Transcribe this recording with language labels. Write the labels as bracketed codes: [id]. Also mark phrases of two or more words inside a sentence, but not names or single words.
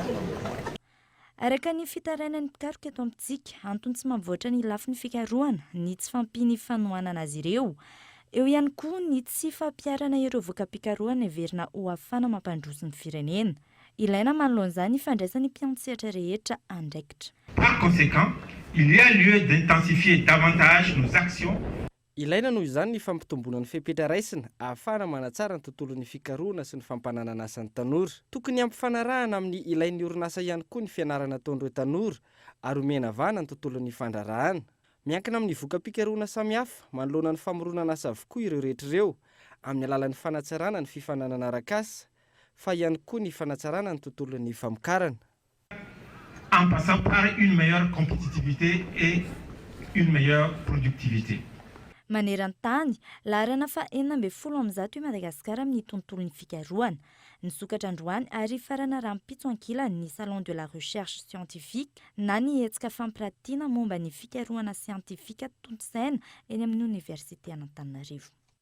[mg] Araka ny fitarainan'ny mpikaroka eto amintsika antony tsy mampivoatra ny lafin'ny fikarohana ny tsy fampiny fanohanana azy ireo. Eo ihany koa ny tsy fampiarana ireo voka-pikarohana heverina ho afana mampandroso ny firenena. Ilaina manoloan'izany ifandraisan'ny mpiantsehatra rehetra andraikitra. [fr] Par conséquent, il y a lieu d'intensifier davantage nos actions. [mg] Ilaina noho izany ny fampitomboana ny fepetra raisina ahafahana manatsara ny tontolon'ny fikarohana sy ny fampananana asan'ny tanora. Tokony ampifanarahana amin'ny ilain'ny orinasa ihany koa ny fianarana ataon'ireo tanora ary omena vana ny tontolon'ny fandrarahana. Miankina amin'ny voka-pikarohana samihafa manoloana ny famoronana asa avokoa ireo rehetra ireo amin'ny alalan'ny fanatsarana ny fifananana arak'asa fa ihany koa ny fanatsarana ny tontolon'ny famokarana. [fr] En passant par une meilleure compétitivité et une meilleure productivité. [mg] Maneran-tany, laharana fa 40 amin'izao i Madagasikara amin'ny tontolon'ny fikarohana. Nisokatra androany ary farana rahampitso ankilany ny Salon de la Recherche Scientifique na ny hetsika fampiratiana momba ny fikarohana siantifika tontosaina eny amin'ny Université Antananarivo.